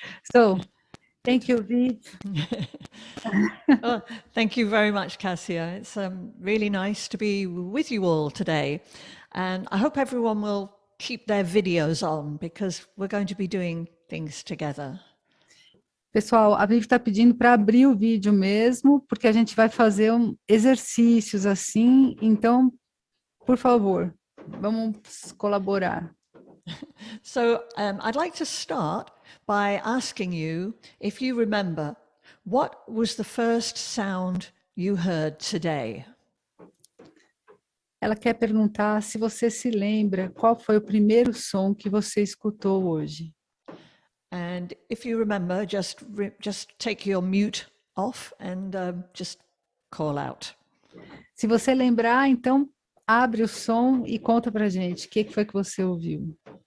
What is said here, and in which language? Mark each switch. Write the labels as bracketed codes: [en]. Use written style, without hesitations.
[en] So, thank you, Viv. Oh, thank you very much, Cassia. It's really nice to be with you all today. And I hope everyone will keep their videos on because we're going to be doing things together. [pt] Pessoal, a Viv está pedindo para abrir o vídeo mesmo, porque a gente vai fazer exercícios assim, então, por favor, vamos colaborar. [en] So I'd like to start by asking you if you remember, what was the first sound you heard today? [pt] Ela quer perguntar se você se lembra qual foi o primeiro som que você escutou hoje. [en] And if you remember, just take your mute off and just call out. [pt] Se você lembrar, então, abre o som e conta pra gente. O que foi que você ouviu?